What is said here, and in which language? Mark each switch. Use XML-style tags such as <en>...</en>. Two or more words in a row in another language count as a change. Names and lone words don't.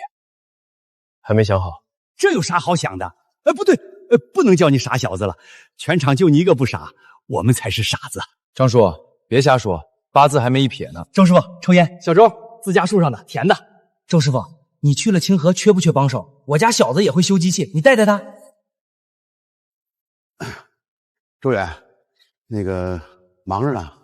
<zh>还沒想好。這有啥好想的？不對，不能叫你傻小子了，全場就你一個不傻，我們才是傻子。張叔，別瞎說，8字還沒一撇呢。周師傅，抽煙。小周，自家樹上的，甜的。周師傅，你去了清河缺不缺幫手？我家小子也會修機器，你帶帶他。周遠，那個忙着呢。</zh>